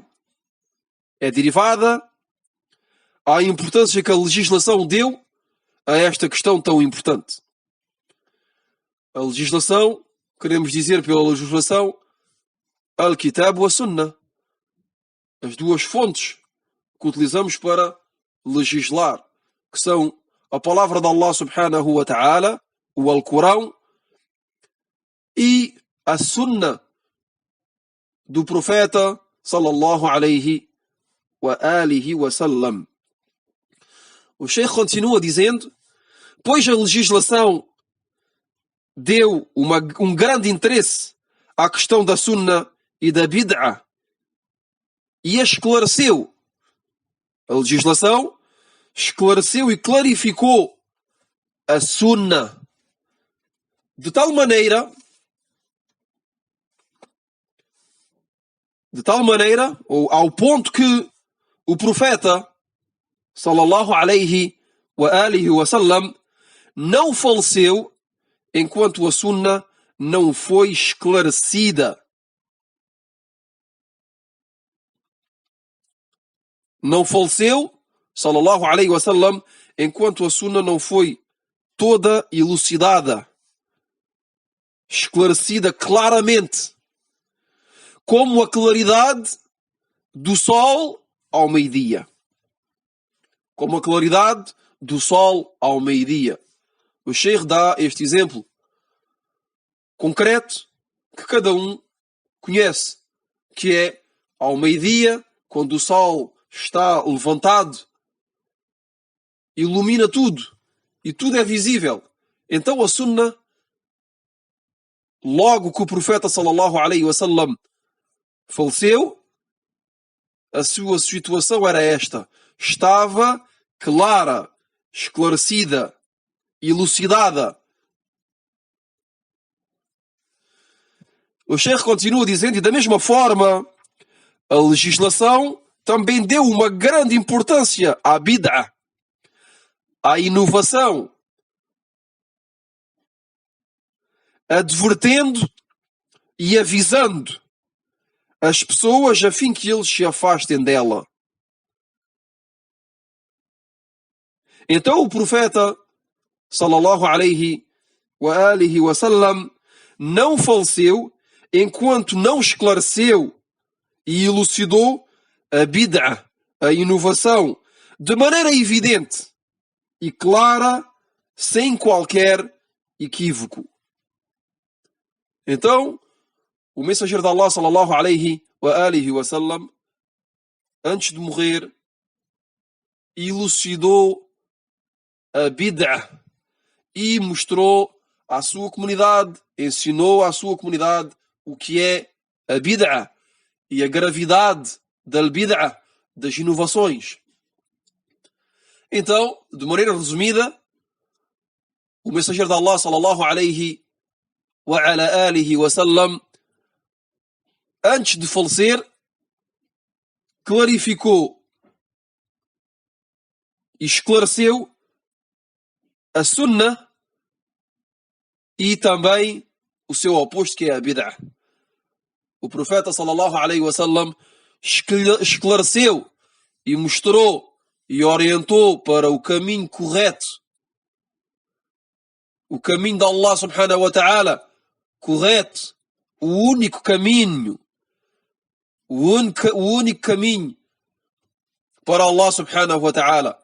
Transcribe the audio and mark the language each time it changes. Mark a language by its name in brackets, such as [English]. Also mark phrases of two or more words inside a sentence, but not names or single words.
[Portuguese] É derivada à importância que a legislação deu a esta questão tão importante. A legislação, queremos dizer pela legislação, [Arabic] الكتاب والسنة, [Portuguese] as duas fontes que utilizamos para legislar, que são a palavra de Allah [Arabic] سبحانه وتعالى, [Portuguese] o Alcorão, e a Sunnah do profeta [Arabic] صلى الله عليه وآله وسلم. [Portuguese] O Sheikh continua dizendo: pois a legislação deu um grande interesse à questão da Sunnah e da Bid'ah e esclareceu. A legislação esclareceu e clarificou a Sunnah de tal maneira, ou ao ponto que o profeta [Arabic] صلى الله عليه وآله وسلم [Portuguese] não faleceu enquanto a Sunnah não foi esclarecida. Não faleceu, [Arabic] صلى الله عليه وسلم, [Portuguese] enquanto a Sunnah não foi toda elucidada, esclarecida claramente, como a claridade do sol ao meio-dia. Como a claridade do sol ao meio-dia. O Sheikh dá este exemplo concreto que cada um conhece, que é ao meio-dia, quando o sol está levantado, ilumina tudo e tudo é visível. Então a Sunna, logo que o profeta [Arabic] صلى الله عليه وسلم [Portuguese] faleceu, a sua situação era esta. Estava clara, esclarecida, elucidada. O Sheikh continua dizendo, e da mesma forma, a legislação também deu uma grande importância à bid'ah, à inovação, advertendo e avisando as pessoas a fim que eles se afastem dela. Então o profeta [Arabic] صلى الله عليه وآله وسلم [Portuguese] não faleceu enquanto não esclareceu e elucidou a bid'ah, a inovação, de maneira evidente e clara, sem qualquer equívoco. Então, o mensageiro de Allah [Arabic] صلى الله عليه وآله وسلم, [Portuguese] antes de morrer, elucidou a bid'ah e mostrou à sua comunidade, ensinou à sua comunidade o que é a bid'ah e a gravidade da bid'ah, das inovações. Então, de maneira resumida, o mensageiro de Allah [Arabic] صلى الله عليه وعلى آله وسلم, [Portuguese] antes de falecer, clarificou e esclareceu a Sunnah e também o seu oposto, que é a bid'ah. O profeta [Arabic] صلى الله عليه وسلم [Portuguese] esclareceu e mostrou e orientou para o caminho correto, o caminho de Allah [Arabic] سبحانه وتعالى, [Portuguese] correto, o único caminho, o único caminho para Allah [Arabic] سبحانه وتعالى.